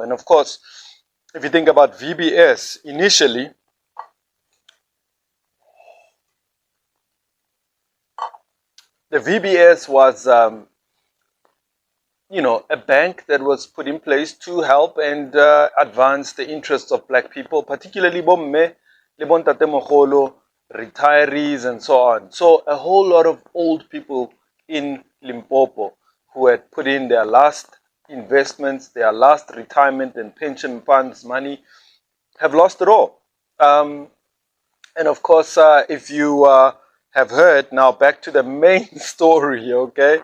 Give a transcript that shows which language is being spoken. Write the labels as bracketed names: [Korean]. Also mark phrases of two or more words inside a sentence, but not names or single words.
[English] And of course, if you think about VBS, initially, the VBS was, a bank that was put in place to help and advance the interests of black people, particularly [Northern Sotho] bomme, lebontate mogolo, [English] retirees, and so on. So a whole lot of old people in Limpopo who had put in their last investments, their last retirement and pension funds money, have lost it all. And of course, if you have heard, now back to the main story, okay?